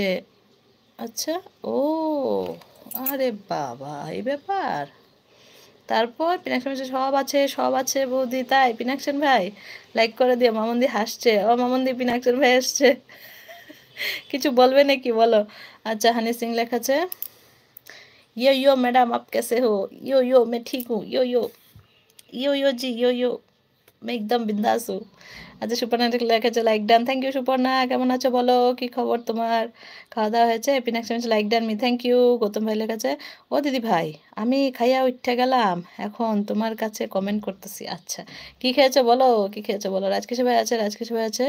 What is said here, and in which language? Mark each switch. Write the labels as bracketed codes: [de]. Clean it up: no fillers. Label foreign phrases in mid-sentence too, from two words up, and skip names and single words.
[bn] আচ্ছা, ও আরে বাবা, এই ব্যাপার। তারপর পিনাকশন বলছে সব আছে, সব আছে বৌদি। তাই পিনাকশন ভাই লাইক করে দিও। মামুন্দি হাসছে। ও মামুন্দি, পিনাকশন ভাই আসছে, কিছু বলবে নাকি বলো? আচ্ছা, হানি সিং লেখাছে, [hi] यो यो मैडम आप कैसे हो? यो यो मैं ठीक हूँ, यो यो, यो यो जी, यो यो, मैं एकदम बिंदास हूँ। [bn] আচ্ছা, সুপর্ণা লেখেছে [en] like done, thank you [bn] সুপর্ণা। কেমন আছো বলো, কি খবর তোমার? খাওয়া দাওয়া হয়েছে? পিনাক্স [en] like done [bn] মি, [en] thank you. [bn] গৌতম ভাই লেখেছে, ও দিদি ভাই আমি খাইয়া উঠে গেলাম, এখন তোমার কাছে কমেন্ট করতেছি। আচ্ছা, কি খেয়েছো বলো, কি খেয়েছো বলো? রাজকিশোর ভাই আছে, রাজকিশোর ভাই আছে।